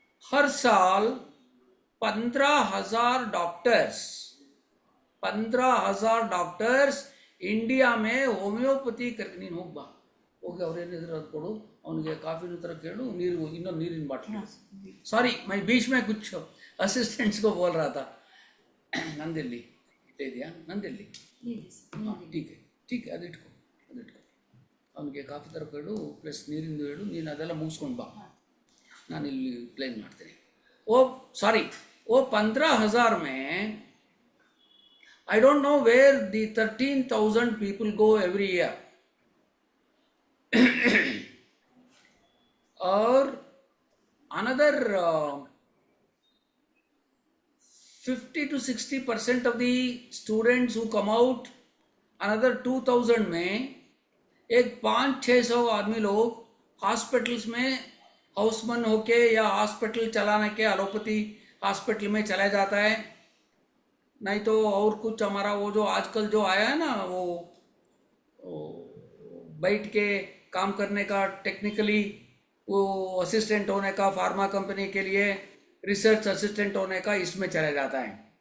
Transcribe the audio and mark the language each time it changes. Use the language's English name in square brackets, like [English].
[Hindi] हर साल 15,000 doctors, 15,000 doctors India में [Kannada] homeopathy ನೀನು ಹೋಗ್ಬಾ, ಹೋಗಿ ಅವ್ರೇನು ಎದುರು ಕೊಡು ಅವನಿಗೆ ಕಾಫಿ ತರ ಕೇಳು, ನೀರು ಇನ್ನೊಂದು ನೀರಿನ ಬಾಟ್ಲಿ, [Hindi] सॉरी मैं बीच में कुछ असिस्टेंट्स को बोल रहा था। [Kannada] ನಂದಿಲ್ಲಿ ಇದೆಯಾ, ನಂದಿಲ್ಲಿ, ಹಾಂ [Hindi] ठीक है [Kannada] ಅದಿಟ್ಕೊ ಅವನಿಗೆ ಕಾಫಿ ತರ ಕೇಳು ಪ್ಲಸ್ ನೀರಿಂದು ಹೇಳು, ನೀನು ಅದೆಲ್ಲ ಮುಗಿಸ್ಕೊಂಡು ಬಾ, ನಾನು ಇಲ್ಲಿ ಪ್ಲೇನ್ ಮಾಡ್ತೀನಿ। [Hindi] वो सॉरी वो 15,000 में [English] I don't know where the 13,000 people go every year और another 50 to 60% of the students who come out, another 2,000 [Hindi] में एक 500-600 आदमी लोग हॉस्पिटल्स में हाउसमैन होके या हॉस्पिटल चलाने के एलोपैथी हॉस्पिटल में चला जाता है, नहीं तो और कुछ हमारा वो जो आजकल जो आया है ना वो बैठ के काम करने का टेक्निकली वो असिस्टेंट होने का फार्मा कंपनी के लिए रिसर्च असिस्टेंट होने का इसमें चला जाता है।